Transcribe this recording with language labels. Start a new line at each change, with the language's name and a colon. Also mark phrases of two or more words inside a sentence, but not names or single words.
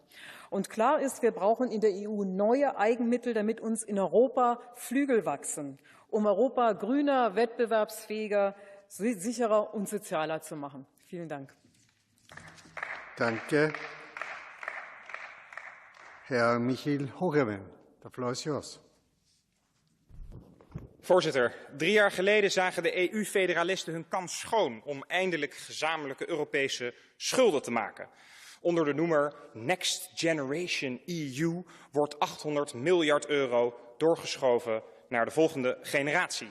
German: Und klar ist, wir brauchen in der EU neue Eigenmittel, damit uns in Europa Flügel wachsen, um Europa grüner, wettbewerbsfähiger, sicherer und sozialer zu machen. Vielen Dank. Danke.
English: Herr Michiel Hogeven, de floor is yours.
Dutch: Voorzitter, 3 jaar geleden zagen de EU-federalisten hun kans schoon om eindelijk gezamenlijke Europese schulden te maken. Onder de noemer Next Generation EU wordt 800 miljard euro doorgeschoven naar de volgende generatie.